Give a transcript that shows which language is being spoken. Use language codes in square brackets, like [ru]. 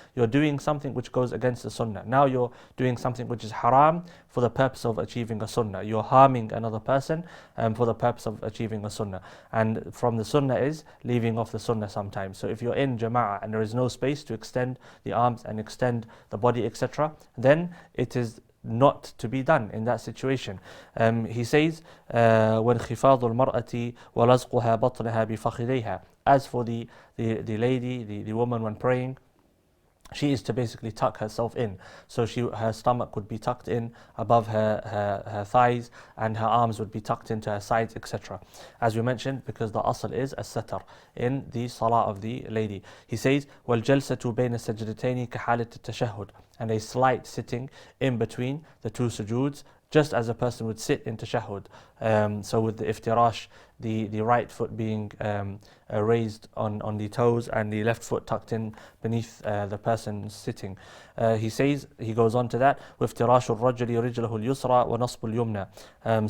[en] You're doing something which goes against the sunnah. Now you're doing something which is haram for the purpose of achieving a sunnah. You're harming another person for the purpose of achieving a sunnah. And from the sunnah is leaving off the sunnah sometimes. So if you're in jama'ah and there is no space to extend the arms and extend the body, etc., then it is not to be done in that situation. He says, [ar] وَانْخِفَاضُ الْمَرْأَةِ وَلَزْقُهَا بَطْنَهَا بِفَخِذَيْهَا. [en] As for the lady, the woman, when praying, she is to basically tuck herself in. So her stomach would be tucked in above her thighs, and her arms would be tucked into her sides, etc. As we mentioned, because the asl is as-satar in the salah of the lady. He says, [ar] وَالْجَلْسَةُ بَيْنَ السَّجْدَتَيْنِ كَحَالَةِ التَّشَهُّدِ. [en] And a slight sitting in between the 2 sujoods, just as a person would sit in tashahhud. So with the iftirash, the right foot being raised on the toes and the left foot tucked in beneath the person sitting. He goes on to that, [ar] وَافْتِرَاشُ الرَّجُلِ رِجْلَهُ الْيُسْرَى وَنَصْبُ الْيُمْنَى.